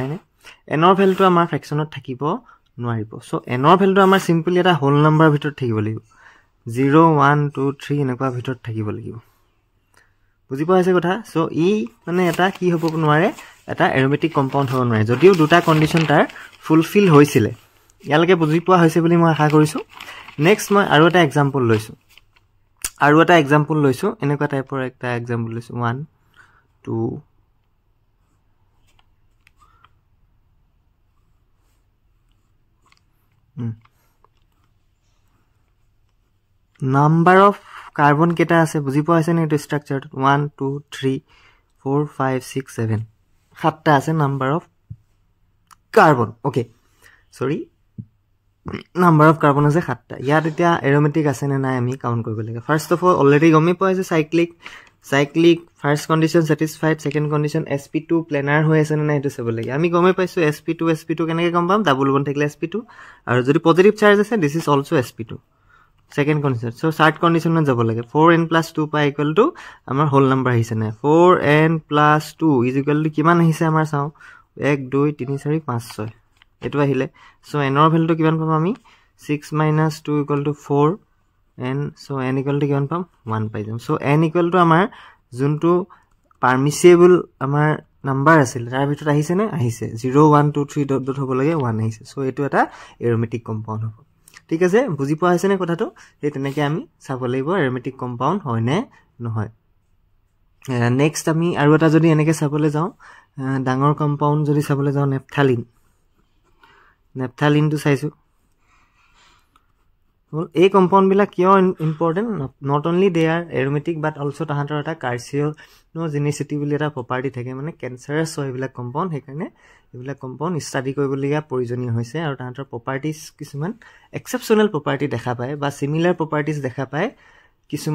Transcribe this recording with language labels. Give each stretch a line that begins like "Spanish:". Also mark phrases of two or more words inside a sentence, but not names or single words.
Assamese: নে n ৰ ভ্যালুটো আমাৰ ফ্ৰেকশনত থাকিব নোৱাৰিব সো n ৰ ভ্যালুটো আমাৰ সিম্পলি এটা
English: whole number
Assamese: ভিতৰত থাকিব লাগিব 0 1 2 3 এনেকুৱা ভিতৰত থাকিব লাগিব বুজি পাইছে কথা সো ই মানে এটা কি হ'ব নোৱাৰে এটা
English: aromatic compound
Assamese: হ'ব নোৱাৰে যদিও দুটা কন্ডিশন তাৰ ফুলফিল হৈছিল ইয়ালকে বুজি পোৱা হৈছে বুলি মই আশা কৰিছো নেক্সট মই আৰু এটা এক্সাম্পল লৈছো এনেকুৱা টাইপৰ একটা এক্সাম্পল লৈছো 1 2
English: number of carbon
Assamese: কেটা আছে বুজি পোৱা হৈছে নে এটো স্ট্ৰাকচাৰ 1 2 3 4 5 6 7 সাতটা আছে
English: number of carbon okay sorry number of carbon
Assamese: আছে সাতটা ইয়াত এতিয়া এৰোমেটিক আছে নে নাই আমি কাউন্ট কৰিব লাগে
English: first of all
Assamese: অলৰেডি গমি পোৱা আছে
English: cyclic first condition satisfied second condition sp2 planar
Assamese: হৈ আছে নে নাই এটো চাব লাগে আমি গমি পাইছো sp2 কেনেকৈ গম পাম ডাবল বন্ড থাকিলে sp2 আৰু যদি
English: positive charge
Assamese: আছে
English: this is also sp2 second condition so third condition
Assamese: না যাব লাগে
English: 4n+2 pi equal to
Assamese: আমাৰ
English: whole number
Assamese: হৈছে না
English: 4n+2 is equal to
Assamese: কিমান হৈছে আমাৰ চাওঁ 1 2 3 4 5 6 এইটো আহিলে সো n ৰ ভেলুটো কিমান পাম আমি 6 - 2
English: equal to 4 n so n equal to
Assamese: কিমান পাম 1 পাই যাম
English: so n equal to
Assamese: আমাৰ যিটো permissible আমাৰ number আছিল তাৰ ভিতৰত আহিছে না আহিছে 0 1 2 3 তত হ'ব লাগে 1 আহিছে সো এইটো এটা
English: aromatic compound
Assamese: হ'ব ঠিক আছে বুজি পোৱা হৈছে নে কথাটো এই তেনেকৈ আমি চাব লাগিব
English: aromatic compound
Assamese: হয় নে নহয় নেক্সট আমি আৰু এটা যদি এনেকৈ চাবলৈ যাওঁ ডাঙৰ কম্পাউণ্ড যদি চাবলৈ যাওঁ নেপথালিনটো চাইছো এই কম্পাউণ্ড বিলাক কিয় ইম্পৰ্টেন্ট
English: not only they are aromatic but also
Assamese: তাহাঁতৰ এটা কাৰ্চিনোজেনিচিটি বুলি এটা প্ৰপাৰ্টি থাকে মানে কেঞ্চাৰাছ হয় এইবিলাক কম্পাউণ্ড সেইকাৰণে এইবিলাক কম্পাউণ্ড ষ্টাডি কৰিবলগীয়া প্ৰয়োজনীয় হৈছে আৰু তাহাঁতৰ প্ৰপাৰ্টিজ কিছুমান
English: exceptional property
Assamese: দেখা পায় বা
English: similar properties
Assamese: দেখা পায় কিছুমান